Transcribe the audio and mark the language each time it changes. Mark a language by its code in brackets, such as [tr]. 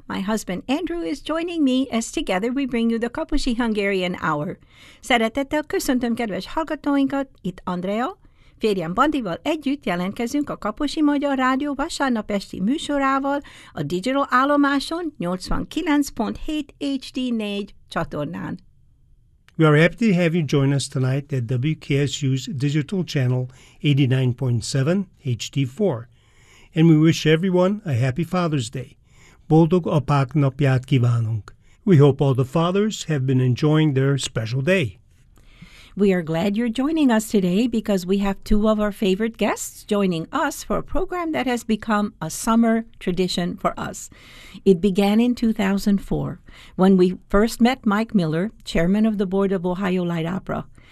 [en] My husband Andrew is joining me as together we bring you the Kaposi Hungarian Hour. [hu] Szeretettel köszöntöm kedves hallgatóinkat, itt Andrea. Férjem Bandival együtt jelentkezünk a Kaposi Magyar Rádió vasárnap esti műsorával a Digital Állomáson 89.7 HD 4 csatornán. [en] We are happy to have you join us tonight at WKSU's Digital Channel 89.7 HD 4. And we wish everyone a happy Father's Day. [hu] Boldog apák napját kívánunk. [en] We hope all the fathers have been enjoying their special day. We are glad you're joining us today because we have two of our favorite guests joining us for a program that has become a summer tradition for us. It began in 2004 when we first met Mike Miller, chairman of the board of Ohio Light Opera.